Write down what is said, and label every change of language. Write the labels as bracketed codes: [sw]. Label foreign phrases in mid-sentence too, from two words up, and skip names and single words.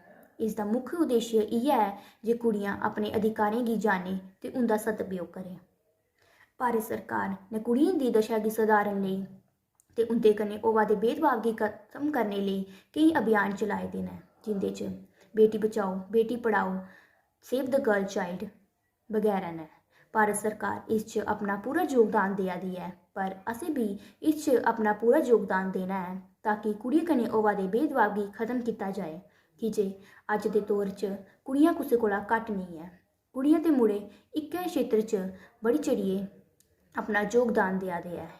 [doi] इसदा मुक्ख उद्देश्य इ'यै ऐ जे कुड़ियां अपने अधिकारें गी जाने ते उं'दा सदुपयोग करें। भारत सरकार ने कुड़ियें दी दशा गी सुधारन लेई ते उं'दे कन्नै होआ दे भेदभाव गी खत्म करने लेई केईं अभियान चलाए दे न, जिंदे च बेटी बचाओ, बेटी पढ़ाओ, सेव द गर्ल चाइल्ड बगैरा न। भारत सरकार इस च अपना पूरा योगदान देआ दी ऐ, पर असें भी इस च अपना पूरा योगदान देना ऐ ताकि कुड़ियें कन्नै होआ दे भेदभाव गी खत्म कीता जाए। की जे अज्ज दे दौर च कुड़ियां कुसै कोला घट्ट नेईं ऐ। कुड़ियां ते मुड़े इक्कै क्षेत्र च बढ़ी चढ़ियै अपना योगदान देआ दे ऐ।